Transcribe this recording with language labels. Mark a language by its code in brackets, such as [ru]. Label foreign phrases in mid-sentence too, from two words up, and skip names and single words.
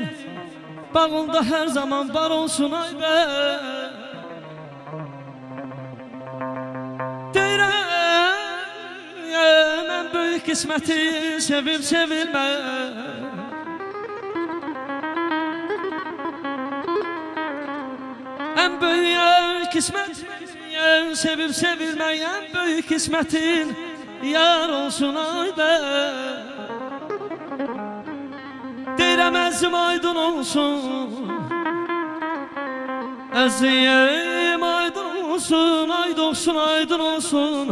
[az] Bağında hər zaman bar olsun ay bəy. Deyirəm mən böyük qisməti sevib sevilmək. [tr] En büyük kismet sevip sevilmeyen büyük kismetin yar olsun ay be. [az] Deyirəm əzim aydın olsun, əziyem aydın olsun, aydın olsun, aydın olsun.